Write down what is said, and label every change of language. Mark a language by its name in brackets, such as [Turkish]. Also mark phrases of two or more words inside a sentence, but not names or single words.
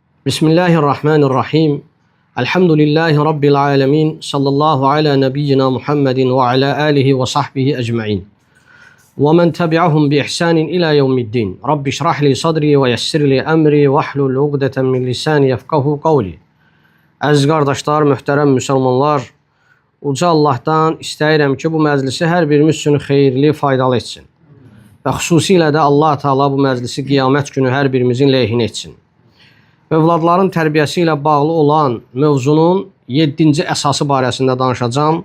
[Arabic] بسم الله الرحمن الرحيم. الحمد لله رب العالمين. صلى الله على نبينا محمد وعلى آله وصحبه أجمعين. ومن تبعهم بإحسان إلى يوم الدين. رب اشرح لي صدري ويسر لي أمري واحلل عقدة من لساني يفقهوا قولي. [Azerbaijani] Əziz qardaşlar, möhtərəm müsəlmanlar, uca Allahdan istəyirəm ki, bu məclisi hər birimiz üçün xeyirli, faydalı etsin. Və xüsusilə də Allah Teala bu məclisi qiyamət günü hər birimizin leyhinə etsin. Övladların tərbiyəsi ilə bağlı olan mövzunun 7-ci əsası barəsində danışacağım.